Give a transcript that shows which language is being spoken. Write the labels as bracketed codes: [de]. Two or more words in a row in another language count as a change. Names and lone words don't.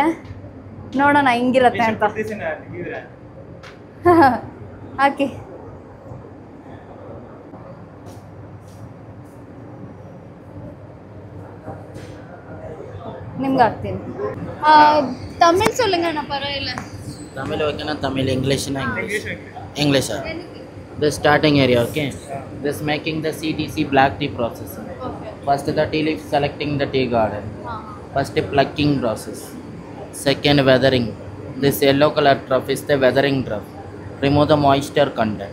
[kn] ನೋಡೋಣ ಹಿಂಗಿರತ್ತೆ ಅಂತ. ಹಾಕಿ. ನಿಮ್ಗೆ ಹಾಕ್ತೀನಿ. [ta] ತಮಿಳ್ சொல்லுங்கண்ணா, பரவாயில்லை. [en] Tamil okay na? Tamil, English na? English. The starting area, okay? This making the CTC black tea process. Okay. First the tea leaf selecting the tea garden. First the plucking process. Second weathering. This yellow color trough is the weathering trough. Remove the moisture content.